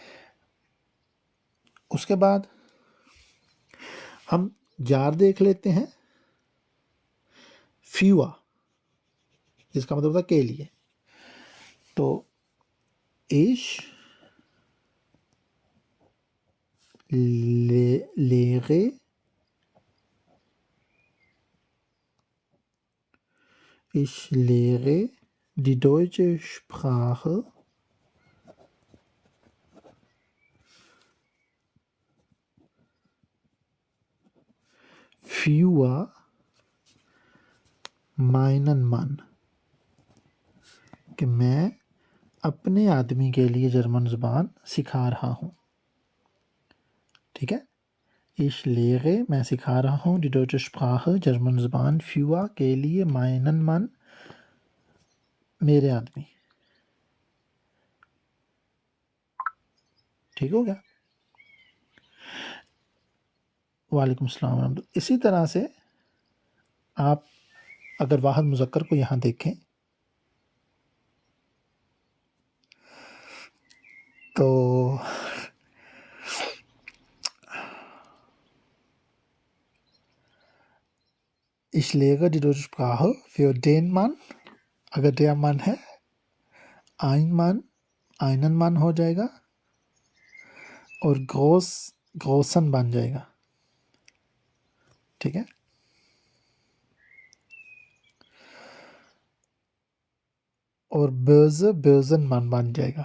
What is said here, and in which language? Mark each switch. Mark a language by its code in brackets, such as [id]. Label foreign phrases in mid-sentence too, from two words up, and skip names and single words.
[hi] उसके बाद हम जार देख लेते हैं। फ्यूआ, जिसका मतलब होता है के लिए। [de] तो ich lehre ich lehre die deutsche Sprache für meinen Mann, [hi] कि मैं अपने आदमी के लिए जर्मन ज़ुबान सिखा रहा हूँ। ठीक है, [de] ich lehre [hi] मैं सिखा रहा हूँ, [de] die deutsche Sprache [hi] जर्मन ज़ुबान, für के लिए, [de] meinen Mann [hi] मेरे आदमी। ठीक हो गया। [ar] وعليكم السلام رحمة الله. [hi] इसी तरह से आप अगर वाहिद मुज़क्कर को यहाँ देखें तो [de] ich lehre die deutsche Sprache für den Mann, [hi] अगर [de] der Mann [hi] है, [de] ein Mann, einen Mann [hi] हो जाएगा और großen बन जाएगा। [de] ठीक है, और böse bösen Mann बन जाएगा।